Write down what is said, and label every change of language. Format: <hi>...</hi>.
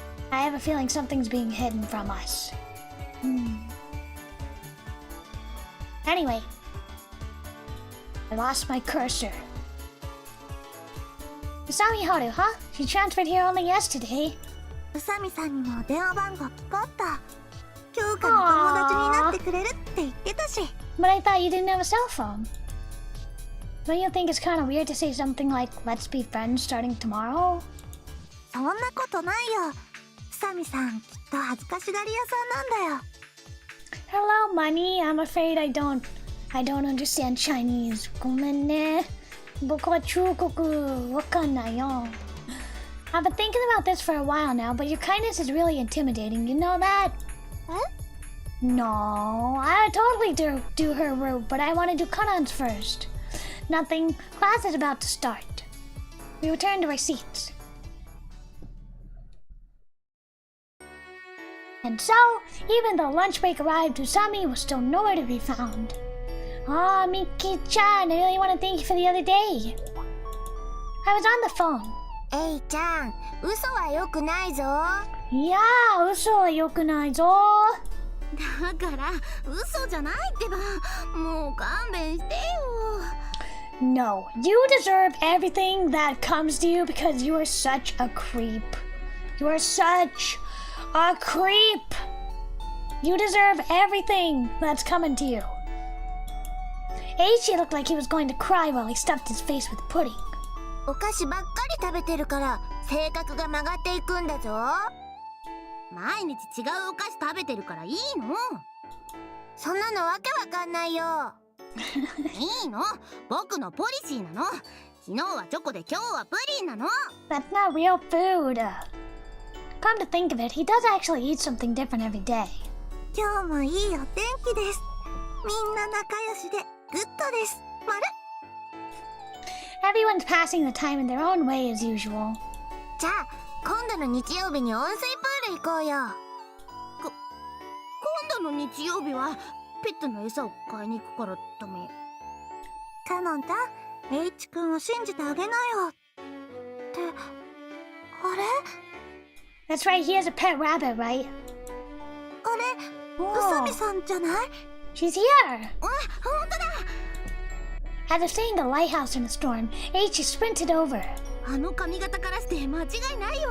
<en>I have a feeling something's being hidden from us. Anyway, I lost my cursor. Usami Haru, huh? She transferred here only yesterday.</en> <ja>宇佐美さんにも電話番号聞こうっと。今日から友達になってくれるって言ってたし。</ja> <en>But I thought you didn't have a cell phone. Don't you think it's kind of weird to say something like, let's be friends starting tomorrow?</en> <ja>そんなことないよ。宇佐美さんきっと恥ずかしがり屋さんなんだよ。</ja> <en>Hello, Money. I'm afraid I don't understand Chinese.</en> <ja>ごめんね。僕は中国わかんないよ。</ja> <en>I've been thinking about this for a while now, but your kindness is really intimidating. You know that? No, I would totally do her route, but I want to do cut-ons first. Nothing. Class is about to start. We return to our seats. And so, even though lunch break arrived, Usami was still nowhere to be found. Ah, Miki-chan, I really want to thank you for the other day. I was on the phone.</en> <ja>エイちゃん、嘘は良くないぞ。いやー、嘘は良くないぞ。だから嘘じゃないってば。もう勘弁してよ。</ja> <en>No, you deserve everything that comes to you because you are such a creep. You are such a creep. You deserve everything that's coming to you. Eiichi looked like he was going to cry while he stuffed his face with pudding.</en> <ja>お菓子ばっかり食べてるから性格が曲がっていくんだぞ。毎日違うお菓子食べてるからいいの。そんなのわけわかんないよ。いいの、僕のポリシーなの。昨日はチョコで今日はプリンなの。</ja> <en>That's not real food. Come to think of it, he does actually eat something different every day.</en> <ja>今日もいいお天気です。みんな仲良しでグッドです。まる。</ja> <en>Everyone's passing the time in their own way as usual.</en> <ja>じゃあ今度の日曜日に温水プール行こうよ。今度の日曜日はペットの餌を買いに行くからダメ。カノンちゃん、エイチ君を信じてあげなよ。ってあれ？</ja> <en>That's right, he has a pet rabbit, right?</en> <ja>あれ、宇佐美さんじゃない？</ja> <en>She's here!</en> <ja>あ、本当だ。</ja> <en>After seeing the lighthouse in the storm, Eiichi sprinted over.</en> <ja>あの髪型からして間違いないよ。</ja>